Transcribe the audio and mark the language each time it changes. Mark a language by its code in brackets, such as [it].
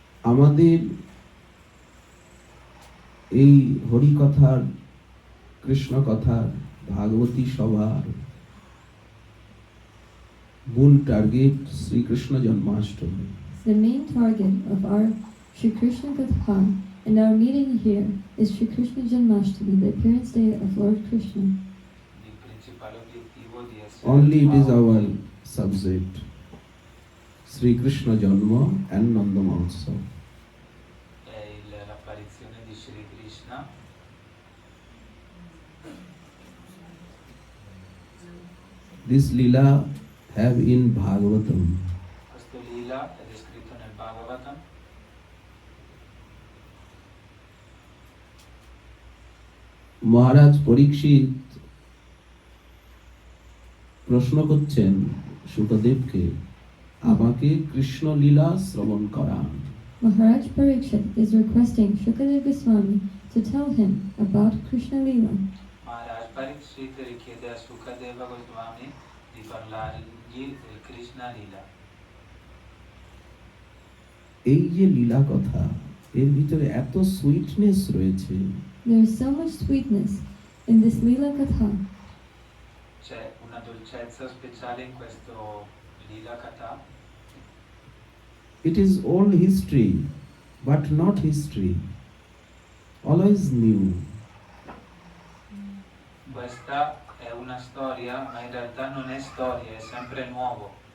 [bn] আমাদের এই হরি কথার, কৃষ্ণ কথার, ভাগবতী সভার মূল target Shrikrishna Janmashtami. [en] The main target of our Shri Krishna Katha and our meeting here is Shri Krishna Janmashtami, the appearance day of Lord Krishna. [it] Il principale obiettivo di essere [en] Only it is our subject. Sri Krishna Janma and Nanda Mahotsav. [it] è l'apparizione di Shri Krishna. [en] This lila have in Bhagavatam. [it] Questo lila è descritto nel Bhagavatam. [bn] মহারাজ পরীক্ষিত প্রশ্ন করছেন সুখদেবকে, আমাকে কৃষ্ণ লীলা শ্রবণ করান। [en] Maharaj Parikshit is requesting Shukadeva Goswami to tell him about Krishna Lila. [it] Maharaj Parikshit richiede a Sukadeva Goswami di parlargli del Krishna Lila. [bn] এই যে লীলা কথা, এর ভিতরে এত সুইটনেস রয়েছে, [en] There is so much sweetness in this Lila Katha. [it] C'è una dolcezza speciale in questo Lila Katha. [en] it is old history but not history, always new. [it] Questa è una storia, ma in realtà non è storia, è sempre nuovo.